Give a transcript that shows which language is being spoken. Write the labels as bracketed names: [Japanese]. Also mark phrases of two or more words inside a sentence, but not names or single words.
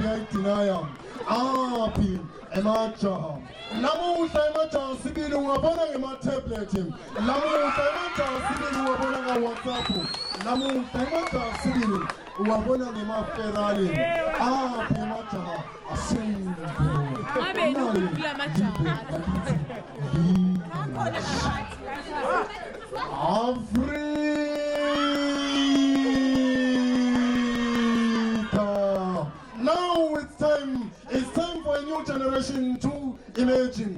[Zulu] iyayidinaya aphi emajaha lamuhla emajaha sibili ungabona ngema-tablet lamuhla emajaha sibili ungabona nga-WhatsApp lamuhla emajaha sibili uwabona ngema-Ferrari aphi emajaha Africa. [English] Now it's time for a new generation to imagine.